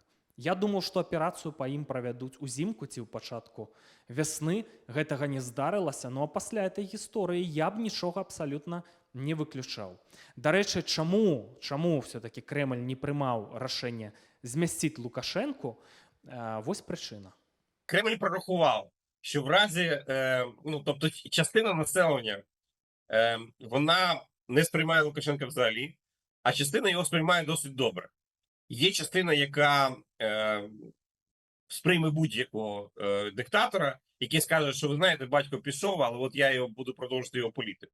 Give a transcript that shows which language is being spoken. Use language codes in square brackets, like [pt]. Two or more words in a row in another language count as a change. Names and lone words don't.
[be] Я думаў, што аперацыю па ім правядуць узімку ці ў пачатку вясны. Гэтага не здарылася, а пасля этой гісторыі я б нічога абсалютна не выключаў. Дарэчы, чаму все-таки Крэмль не прымаў рашэнне змясціць Лукашенку? Вось прычына. [uk] Кремль прорахував, що в разі, тобто частина населення, вона не сприймає Лукашенка взагалі, а частина його сприймає досить добре. Є частина, яка сприйме будь-якого диктатора, який скаже, що ви знаєте, батько пішов, але от я його буду продовжувати його політику.